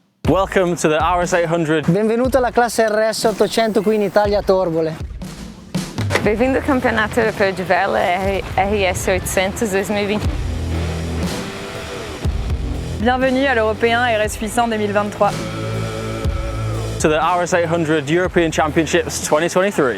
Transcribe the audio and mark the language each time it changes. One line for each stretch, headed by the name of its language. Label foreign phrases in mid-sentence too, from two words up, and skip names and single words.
English: Welcome to the RS800.
Italian: Benvenuto alla classe RS800 qui in Italia a Torbole.
Portuguese: Bem-vindo ao Campeonato Europeu de Vela RS800 2020.
French: Bienvenue à l'Européen RS800 2023.
English: To the RS800 European Championships 2023.